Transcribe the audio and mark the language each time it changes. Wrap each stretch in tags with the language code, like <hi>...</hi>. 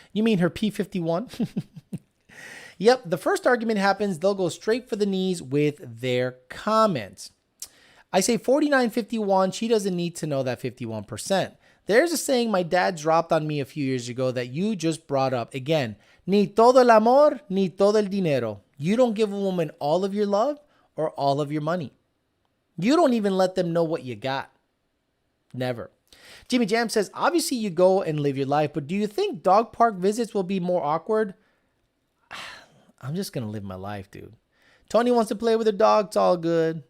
<en>You mean her P51? Yep, the first argument happens, they'll go straight for the knees with their comments. I say 49-51, she doesn't need to know that 51%. There's a saying my dad dropped on me a few years ago that you just brought up.</en> <es>Again, ni todo el amor, ni todo el dinero.</es> <en>You don't give a woman all of your love or all of your money. You don't even let them know what you got. Never. Jimmy Jam says, obviously you go and live your life, but do you think dog park visits will be more awkward? I'm just going to live my life, dude. Tony wants to play with her dog. It's all good.</en>